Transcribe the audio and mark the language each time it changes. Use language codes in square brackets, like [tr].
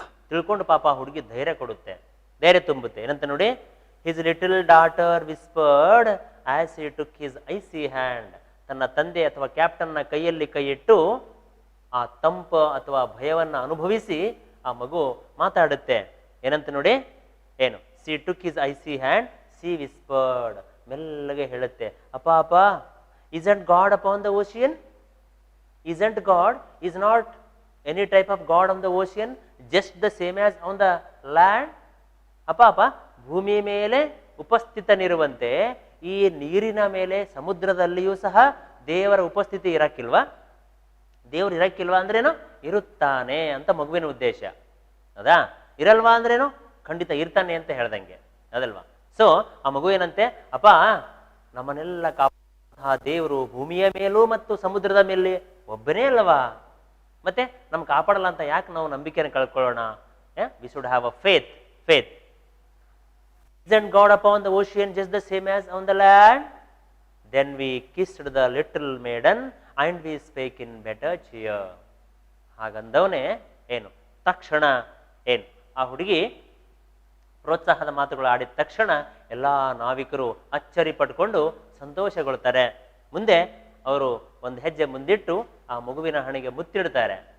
[kn] ತಿಳ್ಕೊಂಡು ಪಾಪ ಹುಡುಗಿ ಧೈರ್ಯ ಕೊಡುತ್ತೆ, ಧೈರ್ಯ ತುಂಬುತ್ತೆ. ಏನಂತ ನೋಡಿ, [en] His little daughter whispered as he took his icy hand. [kn] ತನ್ನ ತಂದೆ ಅಥವಾ ಕ್ಯಾಪ್ಟನ್ನ ಕೈಯಲ್ಲಿ ಕೈ ಇಟ್ಟು ಆ ತಂಪು ಅಥವಾ ಭಯವನ್ನ ಅನುಭವಿಸಿ ಆ ಮಗು ಮಾತಾಡುತ್ತೆ. ಏನಂತ ನೋಡಿ, [en] She took his icy hand, she whispered. [kn] ಮೆಲ್ಲಗೆ ಹೇಳುತ್ತೆ, ಅಪ್ಪ [en] isn't God upon the ocean? Isn't God is not any type of God on the ocean, just the same as on the land? [kn] ಅಪ್ಪ ಭೂಮಿ ಮೇಲೆ ಉಪಸ್ಥಿತನಿರುವಂತೆ ಈ ನೀರಿನ ಮೇಲೆ ಸಮುದ್ರದಲ್ಲಿಯೂ ಸಹ ದೇವರ ಉಪಸ್ಥಿತಿ ಇರಕ್ಕಿಲ್ವಾ? ದೇವರು ಇರಕ್ಕಿಲ್ವಾ ಅಂದ್ರೇನು? ಇರುತ್ತಾನೆ ಅಂತ ಮಗುವಿನ ಉದ್ದೇಶ. ಹೌದಾ? ಇರಲ್ವಾ ಅಂದ್ರೇನು? ಖಂಡಿತ ಇರ್ತಾನೆ ಅಂತ ಹೇಳ್ದಂಗೆ, ಅದಲ್ವಾ? ಸೊ ಆ ಮಗು ಏನಂತೆ, ಅಪ್ಪ ನಮ್ಮನ್ನೆಲ್ಲ ಆ ದೇವರು ಭೂಮಿಯ ಮೇಲೂ ಮತ್ತು ಸಮುದ್ರದ ಮೇಲೆ ಒಬ್ಬನೇ ಅಲ್ಲವಾ? ಮತ್ತೆ ನಮ್ಗೆ ಕಾಪಾಡಲ್ಲ ಅಂತ ಯಾಕೆ ನಾವು ನಂಬಿಕೆಯನ್ನು ಕಳ್ಕೊಳ್ಳೋಣ? [en] We should have a faith. Isn't God upon the ocean just the same as on the land? Then we kissed the little maiden and we spake in better cheer. [kn] ಹಾಗಂದವನೇ ಏನು ತಕ್ಷಣ ಏನು ಆ ಹುಡುಗಿ ಪ್ರೋತ್ಸಾಹದ ಮಾತುಗಳು ಆಡಿದ ತಕ್ಷಣ ಎಲ್ಲ ನಾವಿಕರು ಅಚ್ಚರಿ ಪಟ್ಕೊಂಡು ಸಂತೋಷಗೊಳ್ತಾರೆ. ಮುಂದೆ ಅವರು ಒಂದು ಹೆಜ್ಜೆ ಮುಂದಿಟ್ಟು ಆ ಮಗುವಿನ ಹಣೆಗೆ ಮುತ್ತಿಡ್ತಾರೆ.